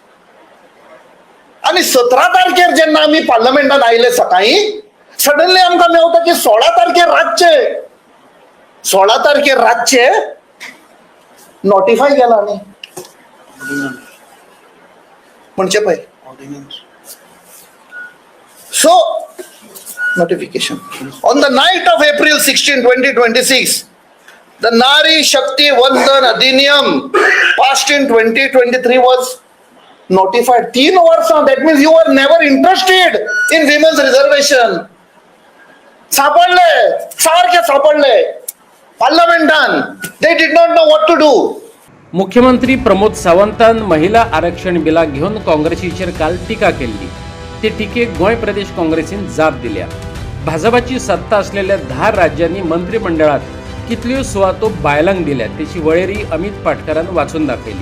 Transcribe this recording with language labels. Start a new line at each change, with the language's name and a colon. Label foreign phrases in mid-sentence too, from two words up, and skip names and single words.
Konkani: आणि 17 तारखेर जेन्ना आमी पार्लमेंटात आयले सकाळी, सडनली आमकां मेवता की 16 तारखेर रातचे नोटिफाय केला न्ही म्हणजे पळय.
English: सो notification on the night of April 16, 2026, the Nari Shakti Vandan Adhiniyam passed in 2023 was notified. 3 वर्सां, that means you were never interested in women's reservation.
Konkani: सापडले पार्लमेंटान,
English: they did not know what to do.
Konkani: मुख्यमंत्री प्रमोद सावंतान महिला आरक्षण बिला घेऊन काँग्रेसीचेर काल टिका केली. ते टिकेक गोंय प्रदेश काँग्रेसीन जाप दिल्या. भाजपाची सत्ता असलेल्या 10 राज्यांनी मंत्रिमंडळात कितल्यो सुवातो बायलांक दिल्या त्याची वळेरी अमित पाटकरान वाचून दाखयली.